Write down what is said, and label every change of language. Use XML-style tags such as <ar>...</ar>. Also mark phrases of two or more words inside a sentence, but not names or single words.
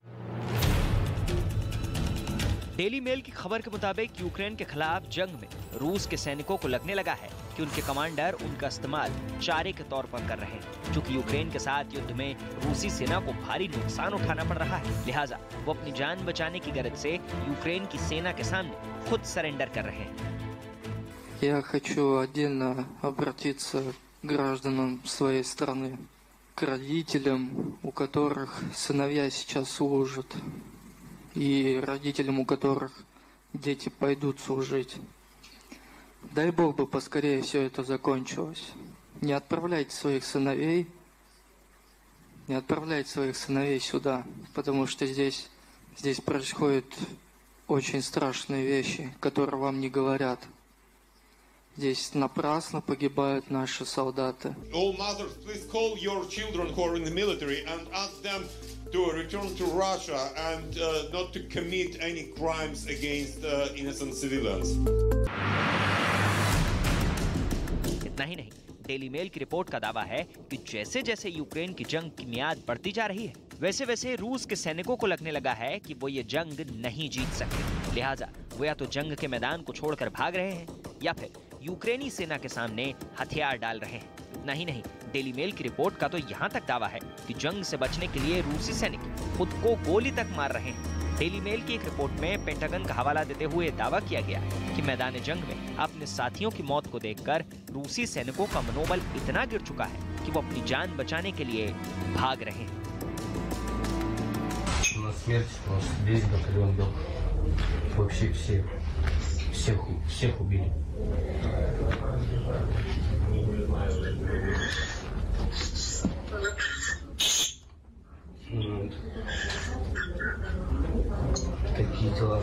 <hi>डेली मेल की खबर के मुताबिक यूक्रेन के खिलाफ जंग में रूस के सैनिकों को लगने लगा है कि उनके कमांडर उनका इस्तेमाल चारे के तौर पर कर रहे हैं। क्योंकि यूक्रेन के साथ युद्ध में रूसी सेना को भारी नुकसान उठाना पड़ रहा है, लिहाजा वो अपनी जान बचाने की गरज से यूक्रेन की सेना के सामने खुद सरेंडर कर रहे हैं।</hi> <ru>Я хочу отдельно обратиться к гражданам своей страны, к родителям, у которых сыновья сейчас служат, и родителям, у которых дети пойдут служить. Дай Бог бы поскорее все это закончилось. Не отправляйте своих сыновей сюда, потому что здесь происходят очень страшные вещи, которые вам не говорят. Здесь напрасно погибают наши солдаты.</ru> <en>All mothers, please call your children who are in the military and ask them to return to Russia and not to commit any crimes against innocent civilians.</en> <hi>इतना ही नहीं, डेली मेल की रिपोर्ट का दावा है कि जैसे जैसे यूक्रेन की जंग की मियाद बढ़ती जा रही है, वैसे वैसे रूस के सैनिकों को लगने लगा है कि वो ये जंग नहीं जीत सकते। लिहाजा वो या तो जंग के मैदान को छोड़कर भाग रहे हैं या फिर यूक्रेनी सेना के सामने हथियार डाल रहे हैं। इतना ही नहीं, डेली मेल की रिपोर्ट का तो यहाँ तक दावा है कि जंग से बचने के लिए रूसी सैनिक खुद को गोली तक मार रहे हैं। डेली मेल की एक रिपोर्ट में पेंटागन का हवाला देते हुए दावा किया गया कि मैदान जंग में अपने साथियों की मौत को देखकर रूसी सैनिकों का मनोबल इतना गिर चुका है कि वो अपनी जान बचाने के लिए भाग रहे हैं।</hi> <ru>всех убили. Такие дела.</ru>